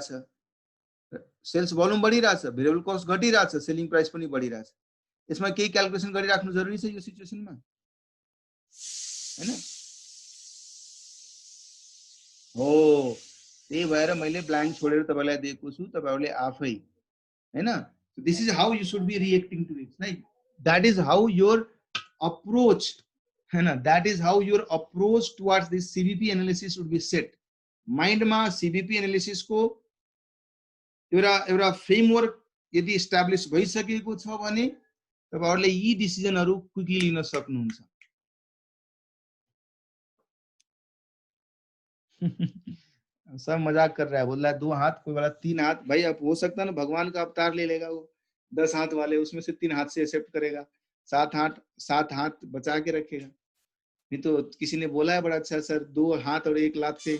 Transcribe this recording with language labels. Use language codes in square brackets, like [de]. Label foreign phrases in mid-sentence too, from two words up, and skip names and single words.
[en] sales volume [ne] बढिरहेछ, [en] variable cost [ne] घटिरहेछ, [en] selling price [ne] पनि बढिरहेछ. यसमा केही क्याल्कुलेसन गरिराख्नु जरुरी छ यो सिचुएसनमा हैन. हो त्यही भएर मैले ब्ल्याङ्क छोडेर तपाईलाई दिएको छु, तपाईहरुले आफै हैन. [en] this is how you should be reacting to it. like that is how your approach that is how your approach towards this CVP analysis would be set. [ne] Mind ma [en] CVP analysis [ne] को एउटा फ्रेमवर्क यदि एस्टाब्लिश भइसकेको छ भने तपाईहरुले यी डिसिजनहरु क्विकली लिन सक्नुहुन्छ. [hi] सब मजाक कर रहा है, बोल रहा है 2 हाथ, कोई बोला 3 हाथ। भाई अब हो सकता है ना भगवान का अवतार ले लेगा वो, 10 हाथ वाले, उसमें से 3 हाथ से एक्सेप्ट करेगा, 7 हाथ, 7 हाथ बचा के रखेगा। नहीं तो किसी ने बोला है बड़ा अच्छा, सर 2 हाथ और 1 लात से।